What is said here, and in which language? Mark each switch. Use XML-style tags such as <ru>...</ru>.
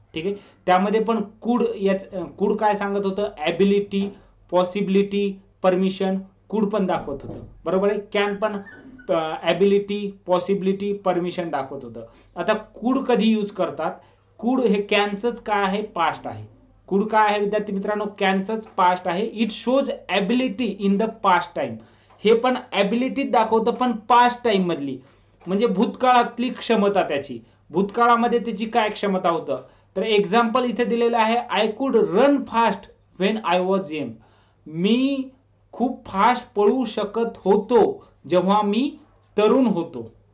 <mr>ठीक आहे, त्यामध्ये पण कुड काय सांगत होतं, ॲबिलिटी, पॉसिबिलिटी, परमिशन, कुड पण दाखवत होतं. बरोबर आहे, कॅन पण ॲबिलिटी, पॉसिबिलिटी, परमिशन दाखवत होतं. आता कुड कधी यूज करतात, कुड हे कॅनचंच काय आहे, पास्ट आहे. कुड काय आहे विद्यार्थी मित्रांनो, कॅनचंच पास्ट आहे.</mr> <en>It shows ability in the past time.</en> <mr>हे पण ॲबिलिटी दाखवतं पण पास्ट टाइम मधली, म्हणजे भूतकाळातली क्षमता त्याची. भूतकाळामध्ये त्याची काय क्षमता होतं, तर एक्झाम्पल इथे दिलेलं आहे,</mr> <en>I could run fast when I was young.</en> <mr>मी खूप फास्ट पळू शकत होतो जेव्हा मी तरुण होतो.</mr>